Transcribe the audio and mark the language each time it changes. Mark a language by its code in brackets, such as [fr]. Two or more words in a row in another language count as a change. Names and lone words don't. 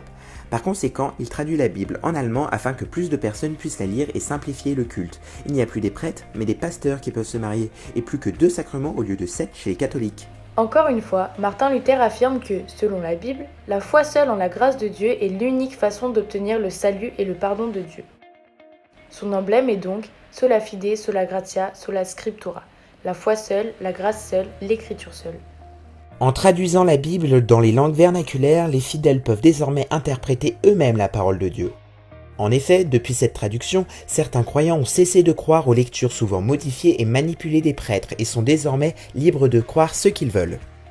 [fr] Par conséquent, il traduit la Bible en allemand afin que plus de personnes puissent la lire et simplifier le culte. Il n'y a plus des prêtres, mais des pasteurs qui peuvent se marier, et plus que 2 sacrements au lieu de 7 chez les catholiques. Encore une fois, Martin Luther affirme que, selon la Bible, la foi seule en la grâce de Dieu est l'unique façon d'obtenir le salut et le pardon de Dieu. Son emblème est donc [la] sola fide, sola gratia, sola scriptura. [fr] La foi seule, la grâce seule, l'écriture seule. En traduisant la Bible dans les langues vernaculaires, les fidèles peuvent désormais interpréter eux-mêmes la parole de Dieu. En effet, depuis cette traduction, certains croyants ont cessé de croire aux lectures souvent modifiées et manipulées des prêtres et sont désormais libres de croire ce qu'ils veulent.